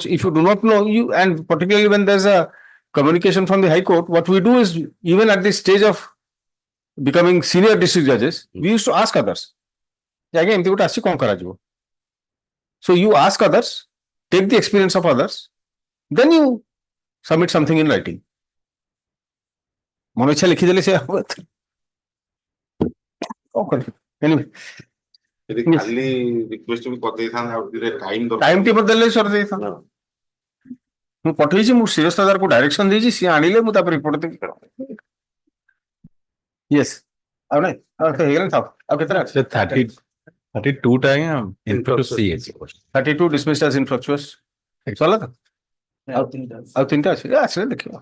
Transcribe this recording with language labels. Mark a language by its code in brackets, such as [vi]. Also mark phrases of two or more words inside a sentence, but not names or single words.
[en] If you do not know, you, and particularly when there's a communication from the High Court, what we do is, even at this stage of becoming senior district judges, we used to ask others. Again, so you ask others, take the experience of others, then you submit something in writing. Anyway. [or] ଖାଲି ରିକ୍ୱେଷ୍ଟ ବି କରିଦେଇଥାନ୍ତେ ଆଉ ଟିକେ ଟାଇମ ଟାଇମ ଟି ବଦଲେଲେ ସରି ଦେଇଥାନ୍ତା। ମୁଁ ପଠେଇଛି, ମୁଁ ଶିରସ୍ତା ଦାରକୁ ଡାଇରେକ୍ସନ ଦେଇଛି, ସିଏ ଆଣିଲେ ମୁଁ ତାପରେ ରିପୋର୍ଟ ଦେବି। ୟେସ୍ ଆଉ ନାଇଁ ଆଉ ହେଇଗଲାଣି ଥାଉ। ଆଉ କେତେଟା ଅଛି? 32 ଟା ଆଜ୍ଞା infructuous ହେଇଯାଇଛି। [en] 32 dismissed as infructuous। [or] ସରିଲା ତ? ଆଉ ତିନିଟା ଅଛି, ଆସିଲେ ଦେଖିବା।